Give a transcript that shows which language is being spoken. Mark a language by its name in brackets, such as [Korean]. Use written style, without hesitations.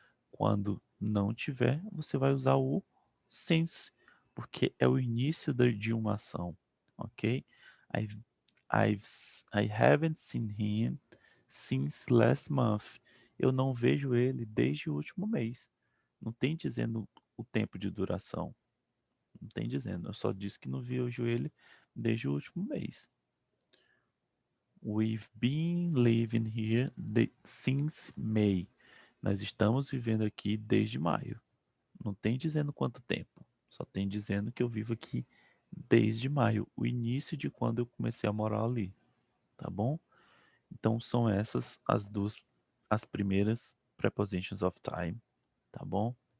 [Portuguese] Quando não tiver, você vai usar o since, porque é o início de uma ação, ok? [English] I've, I haven't seen him since last month. [Portuguese] Eu não vejo ele desde o último mês. Não tem dizendo o tempo de duração. Não tem dizendo. Eu só disse que não vejo ele desde o último mês. [English] We've been living here since May. [Portuguese] Nós estamos vivendo aqui desde maio. Não tem dizendo quanto tempo. Só tem dizendo que eu vivo aqui desde maio, o início de quando eu comecei a morar ali, tá bom? Então são essas as primeiras prepositions of time, tá bom?